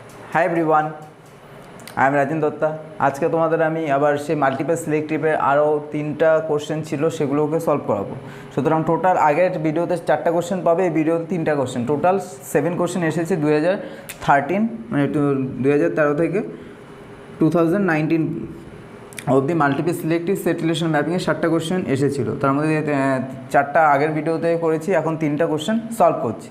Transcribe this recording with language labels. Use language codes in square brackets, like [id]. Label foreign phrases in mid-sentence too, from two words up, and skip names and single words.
[en] Hi everyone, I am Rajen Dutta. [bn] আজকে তোমাদের আমি আবার সে [en] multiple selective [bn] আরো 3টা কোশ্চেন ছিলো সেগুলোকে সল্ভ করাবো। সুতরাং টোটাল আগের ভিডিওতে 4টা কোশ্চেন পাবে, এই ভিডিওতে 3টা কোশ্চেন। টোটাল 7 কোশ্চেন এসেছে 2013 মানে 2013 থেকে 2019 অবধি [en] multiple selective set relation mapping [bn] এর 7টা কোশ্চেন এসেছিল। তার মধ্যে 4টা আগের ভিডিওতে করেছি, এখন 3টা কোশ্চেন সলভ করছি।